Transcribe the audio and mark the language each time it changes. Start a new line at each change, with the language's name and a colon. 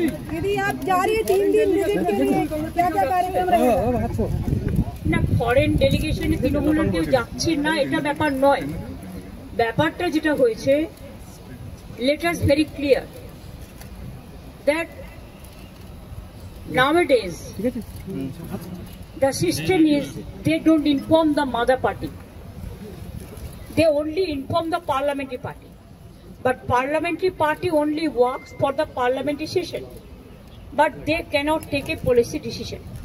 Hindi: दीदी आप जा रही है 3 दिन विजिट के लिए, क्या क्या कार्यक्रम रहेगा?
Bangla: না, ফরেন ডেলিগেশনে তৃণমূলের কেউ যাচ্ছে না এটা ব্যাপার নয়। ব্যাপারটা যেটা হয়েছে,
English: let us very clear that nowadays the system is they don't inform the mother party, they only inform the parliamentary party, but parliamentary party only works for the parliamentary session, but they cannot take a policy decision.